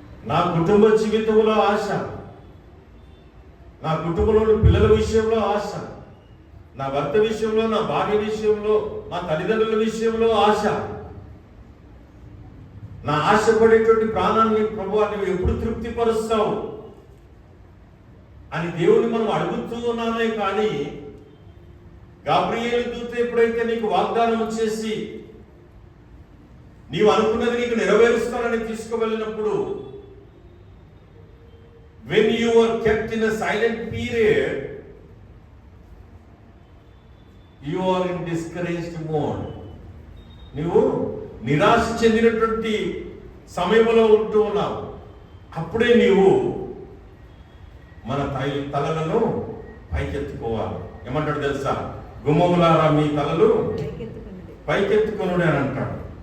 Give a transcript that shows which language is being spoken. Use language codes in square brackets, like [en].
[te] నా కుటుంబ జీవితంలో ఆశ, నా కుటుంబంలోని పిల్లల విషయంలో ఆశ, నా భర్త విషయంలో, నా భార్య విషయంలో, నా తల్లిదండ్రుల విషయంలో ఆశ. నా ఆశపడేటువంటి ప్రాణాన్ని ప్రభువా నువ్వు ఎప్పుడు తృప్తిపరుస్తావు అని దేవుని మనం అడుగుతూ ఉన్నామే. కానీ గాబ్రియేలు దూత ఎప్పుడైతే నీకు వాగ్దానం చేసి నీవు అనుకున్నది నీకు నెరవేరుస్తానని తీసుకువెళ్ళినప్పుడు, [en] when you are kept in a silent period, you are in discouraged mode. [te] నీవు నిరాశ చెందినటువంటి సమయంలో ఉంటూ ఉన్నావు. అప్పుడే నీవు మన తలలను పైకెత్తుకోవాలి. ఏమంటాడు తెలుసా? గుమ్మములారా మీ తలలు పైకెత్తుకొనుడి అని అంటాడు.